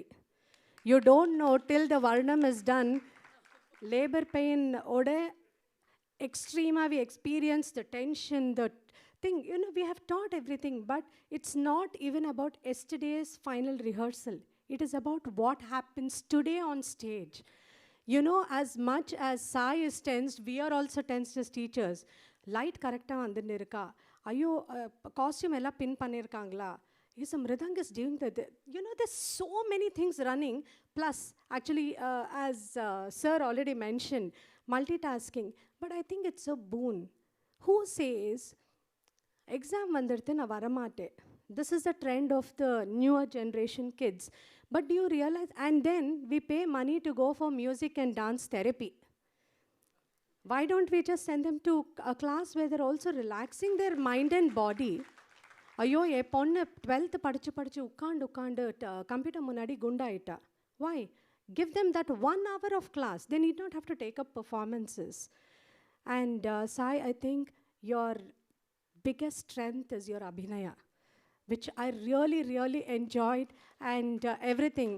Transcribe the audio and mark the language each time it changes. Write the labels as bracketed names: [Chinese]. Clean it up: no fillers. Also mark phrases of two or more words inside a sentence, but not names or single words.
[English] You don't know till the Varnam is done, labor pain, ode, extrema, we experience the tension, the thing, you know, we have taught everything, but it's not even about yesterday's final rehearsal. It is about what happens today on stage. You know, as much as Sai is tensed, we are also tensed as teachers. [Tamil] லைட் கரெக்டா வந்திருக்கா. Ayo, காஸ்ட்யூம் எல்லா பின் பண்ணிருக்காங்களா. [English] Yes, Mridang is doing that. You know, there's so many things running. Plus, actually, as Sir already mentioned, multitasking. But I think it's a boon. Who says, [Tamil] எக்ஸாம் வந்திர்தே நா வரமாட்டே? [English] This is the trend of the newer generation kids. But do you realize? And then we pay money to go for music and dance therapy. Why don't we just send them to a class where they're also relaxing their mind and body? [Tamil] அய்யோ, யே பொண்ணு 12th படிச்சு உக்காந்து கம்ப்யூட்டர் முன்னாடி குண்டா ஆயிட்டா. [English] Why? Give them that 1 hour of class. They need not have to take up performances. And Sai, I think your biggest strength is your abhinaya, which I really, really enjoyed, and everything.